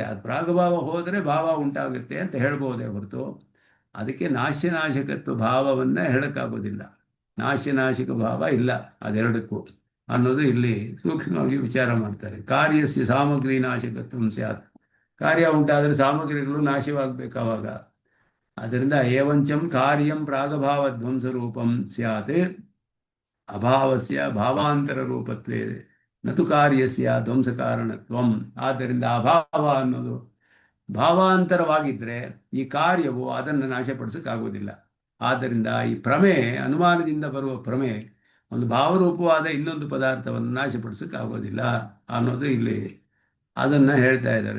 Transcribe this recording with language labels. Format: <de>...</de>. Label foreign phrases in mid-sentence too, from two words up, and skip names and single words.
<kn>ಅದು ಪ್ರಾಗಭಾವ ಹೋದರೆ ಭಾವ ಉಂಟಾಗುತ್ತೆ ಅಂತ ಹೇಳ್ಬೋದೇ ಹೊರತು ಅದಕ್ಕೆ ನಾಶನಾಶಕತ್ವ ಭಾವವನ್ನೇ ಹೇಳೋಕ್ಕಾಗೋದಿಲ್ಲ. ನಾಶನಾಶಕ ಭಾವ ಇಲ್ಲ ಅದೆರಡಕ್ಕೂ ಅನ್ನೋದು ಇಲ್ಲಿ ಸೂಕ್ಷ್ಮವಾಗಿ ವಿಚಾರ ಮಾಡ್ತಾರೆ.</kn> <sa>ಕಾರ್ಯಸ್ಯ ಸಾಮಗ್ರಿ ನಾಶಕತ್ವ ಸ್ಯಾತ್.</sa> <kn>ಕಾರ್ಯ ಉಂಟಾದರೆ ಸಾಮಗ್ರಿಗಳು ನಾಶವಾಗಬೇಕು ಅವಾಗ.</kn> <sa>ಆದ್ದರಿಂದ ಏವಂಚಂ ಕಾರ್ಯಂ ಪ್ರಾಗಭಾವ ಧ್ವಂಸ ರೂಪಂ ಸ್ಯಾತ್ ಅಭಾವಸ್ಯ ಭಾವಾಂತರ ರೂಪತ್ವೇ ನತು ಕಾರ್ಯಸ್ಯ ಧ್ವಂಸ ಕಾರಣತ್ವಂ.</sa> <kn>ಆದ್ದರಿಂದ ಅಭಾವ ಅನ್ನೋದು ಭಾವಾಂತರವಾಗಿದ್ದರೆ ಈ ಕಾರ್ಯವು ಅದನ್ನು ನಾಶಪಡಿಸೋಕ್ಕಾಗೋದಿಲ್ಲ. ಆದ್ದರಿಂದ ಈ ಪ್ರಮೆ, ಅನುಮಾನದಿಂದ ಬರುವ ಪ್ರಮೆ, ಒಂದು ಭಾವರೂಪವಾದ ಇನ್ನೊಂದು ಪದಾರ್ಥವನ್ನು ನಾಶಪಡಿಸೋಕ್ಕಾಗೋದಿಲ್ಲ ಅನ್ನೋದು ಇಲ್ಲಿ ಅದನ್ನು ಹೇಳ್ತಾ ಇದ್ದಾರೆ.</kn>